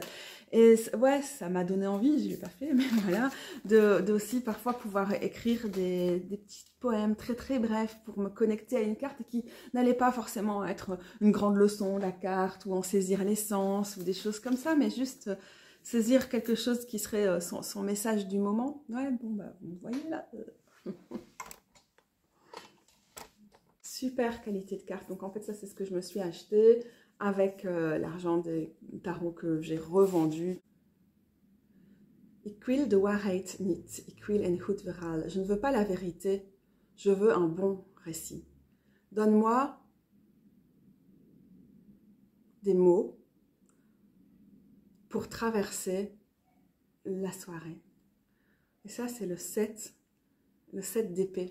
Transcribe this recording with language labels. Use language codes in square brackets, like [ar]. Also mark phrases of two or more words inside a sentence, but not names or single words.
[fr] Et ouais, ça m'a donné envie, je ne l'ai pas fait, mais voilà, de aussi parfois pouvoir écrire des petits poèmes très très brefs pour me connecter à une carte qui n'allait pas forcément être une grande leçon de la carte ou en saisir l'essence ou des choses comme ça, mais juste saisir quelque chose qui serait son message du moment. Ouais, bon, bah, vous voyez là. Super qualité de carte. Donc, en fait, ça, c'est ce que je me suis acheté avec l'argent des tarots que j'ai revendus. [nl] Ik wil de waarheid niet. Ik wil een goed verhaal. [fr] Je ne veux pas la vérité. Je veux un bon récit. Donne-moi des mots pour traverser la soirée. Et ça, c'est le 7 d'épée.